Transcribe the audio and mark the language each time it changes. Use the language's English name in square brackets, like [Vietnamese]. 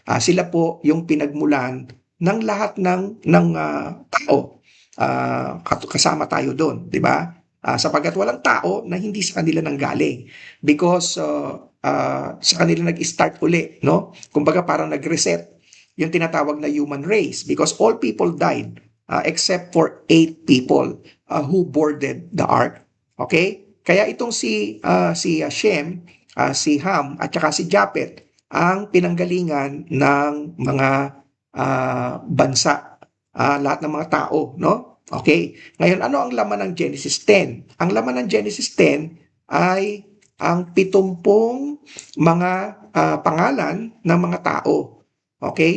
[Filipino] Sila po yung pinagmulan ng lahat ng tao. Kasama tayo doon, di ba? Sapagkat walang tao na hindi sa kanila nanggaling. Because sa kanila nag-start uli, no? Kumbaga parang nag-reset yung tinatawag na [English] human race because all people died except for 8 people who boarded the ark. Okay? [Filipino] Kaya itong si Shem, si Ham at saka si Japet ang pinanggalingan ng mga bansa, lahat ng mga tao, no? Okay. Ngayon, ano ang laman ng Genesis 10? Ang laman ng Genesis 10 ay ang 70 mga pangalan ng mga tao. Okay?